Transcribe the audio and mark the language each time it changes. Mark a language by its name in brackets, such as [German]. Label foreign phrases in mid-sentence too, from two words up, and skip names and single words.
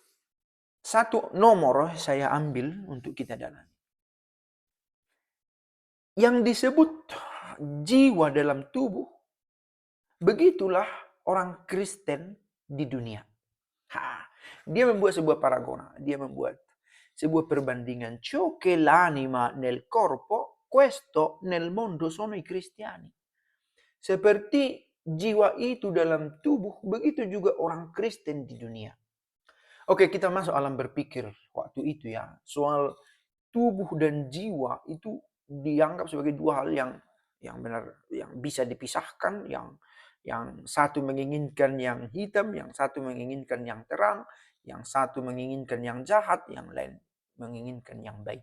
[Indonesian] Satu nomor saya ambil untuk kita dalami. Yang disebut jiwa dalam tubuh, begitulah orang Kristen di dunia. Dia membuat sebuah paragona, dia membuat sebuah perbandingan. [Italian] Ciò che l'anima nel corpo, questo nel mondo sono i cristiani. [Indonesian] Seperti jiwa itu dalam tubuh, begitu juga orang Kristen di dunia. Oke, kita masuk alam berpikir waktu itu ya. Soal tubuh dan jiwa itu dianggap sebagai dua hal yang benar, yang bisa dipisahkan, yang satu menginginkan yang hitam, yang satu menginginkan yang terang, yang satu menginginkan yang jahat, yang lain menginginkan yang baik.